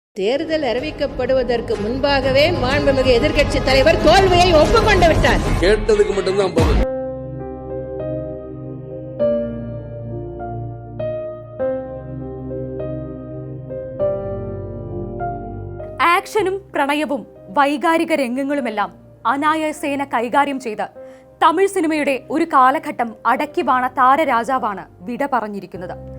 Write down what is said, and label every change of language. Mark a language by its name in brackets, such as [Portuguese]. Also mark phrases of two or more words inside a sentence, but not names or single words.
[Tamil] தேர்தல் அறிவிக்கப்படுவதற்கு முன்பாகவே மாண்புமிகு எதிர்க்கட்சி தலைவர் தோல்வியை ஒப்புக்கொண்டு விட்டார். கேட்டதுக்கு மட்டும்தான் பதில். [Malayalam] ആക്ഷനും പ്രണയവും വൈകാരിക രംഗങ്ങളുമെല്ലാം അനായാസേന കൈകാര്യം ചെയ്ത് തമിഴ് സിനിമയുടെ ഒരു കാലഘട്ടം അടക്കി വാണ താരരാജാവാണ് വിട പറഞ്ഞിരിക്കുന്നത്.